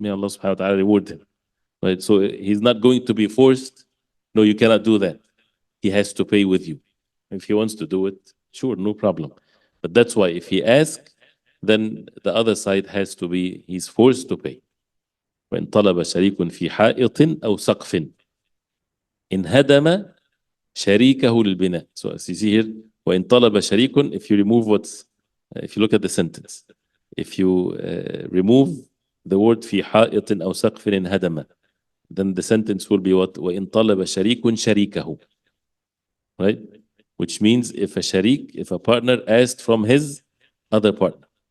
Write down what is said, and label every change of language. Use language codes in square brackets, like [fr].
[en] May Allah subhanahu wa ta'ala reward him. Right? So he's not going to be forced. No, you cannot do that. He has to pay with you. If he wants to do it, sure, no problem. But that's why if he asks, then the other side has to be, he's forced to pay. [ar] وإن طلب شريك في حائط أو سقف انهدم شريكه للبناء. [en] So as you see here, [ar] وإن طلب شريك, [en] if you remove if you look at the sentence, if you remove the word [ar] في حائط أو سقف انهدم, [en] then the sentence will be what? [ar] وإن طلب شريك شريكه. Right? [en] Which means if a partner asked from his other partner.